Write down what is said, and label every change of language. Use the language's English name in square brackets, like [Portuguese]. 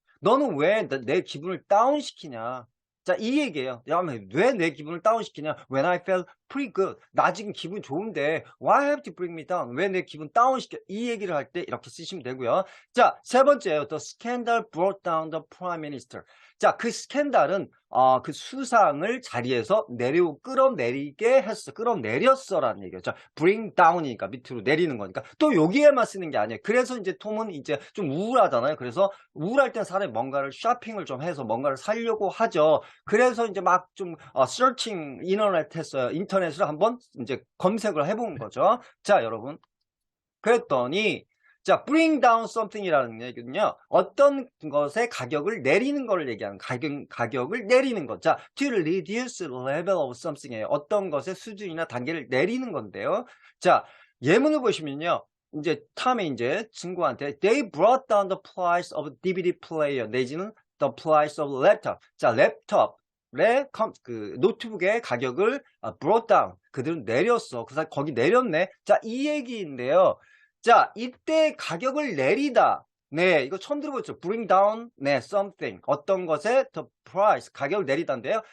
[Korean] 너는 왜 내 기분을 다운시키냐? 자, 이 얘기예요. 야, 왜 내 기분을 다운시키냐? [English] When I felt pretty good. [Korean] 나 지금 기분 좋은데 [English] why have you bring me down? [Korean] 왜 내 기분 다운시켜? 이 얘기를 할 때 이렇게 쓰시면 되고요. 자, 세 번째예요. [English] The scandal brought down the prime minister. [Korean] 자, 그 스캔들은 그 수상을 자리에서 끌어내리게 했어. 끌어내렸어라는 얘기죠. 자, bring down이니까 밑으로 내리는 거니까 또 여기에만 쓰는 게 아니에요. 그래서 이제 톰은 이제 좀 우울하잖아요. 그래서 우울할 땐 사람이 뭔가를 쇼핑을 좀 해서 뭔가를 사려고 하죠. 그래서 이제 막 좀 searching 인터넷으로 한번 이제 검색을 해본 거죠. 자, 여러분. 그랬더니 자, bring down something이라는 얘기는요, 어떤 것의 가격을 내리는 걸 얘기하는, 가격을 내리는 것. [English] 자, to reduce the level of something이에요. [Korean] 어떤 것의 수준이나 단계를 내리는 건데요. 자, 예문을 보시면요, 이제 탐이 이제 친구한테 [English] they brought down the price of DVD player [Korean] 내지는 [English] the price of laptop. [Korean] 자, 랩탑의 그 노트북의 가격을 brought down. 그들은 내렸어. 그래서 거기 내렸네. 자, 이 얘기인데요. 자, 이때 가격을 내리다. 네, 이거 처음 들어보셨죠? bring down, 네, something. 어떤 것의 the price, 가격을 내리다인데요.